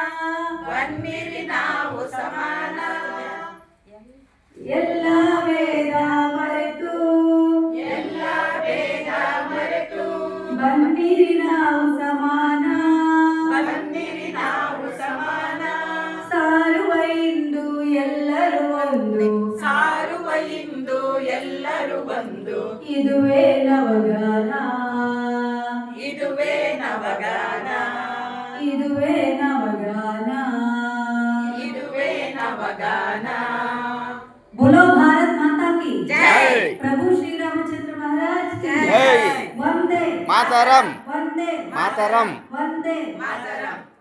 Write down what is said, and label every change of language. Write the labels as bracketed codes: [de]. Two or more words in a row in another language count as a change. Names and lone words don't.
[kn] ಎಲ್ಲ ಭೇದ ಮರೆತು ಬನ್ನಿರಿ ನಾವು ಸಮಾನ ಸಾರುವ ಇಂದು ಎಲ್ಲರೂ ಒಂದು ಇದುವೇ ನವಗಾನ [hi] बोलो भारत माता की जय, प्रभु श्री रामचंद्र महाराज की जय, वंदे मातरम, वंदे मातरम, वंदे मातरम.